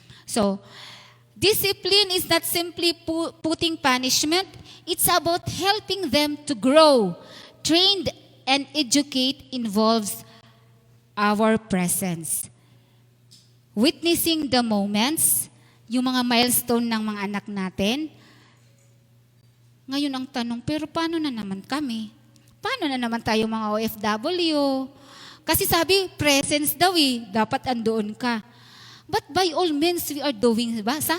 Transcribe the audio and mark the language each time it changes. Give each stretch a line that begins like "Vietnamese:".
English: So, discipline is not simply putting punishment, it's about helping them to grow. Trained and educate involves our presence. Witnessing the moments,
Filipino: yung mga milestone ng mga anak natin. Ngayon ang tanong, pero paano na naman kami? Paano na naman tayo mga OFW? Kasi sabi, presence daw dapat andoon ka.
English: But by all means, we are doing, diba?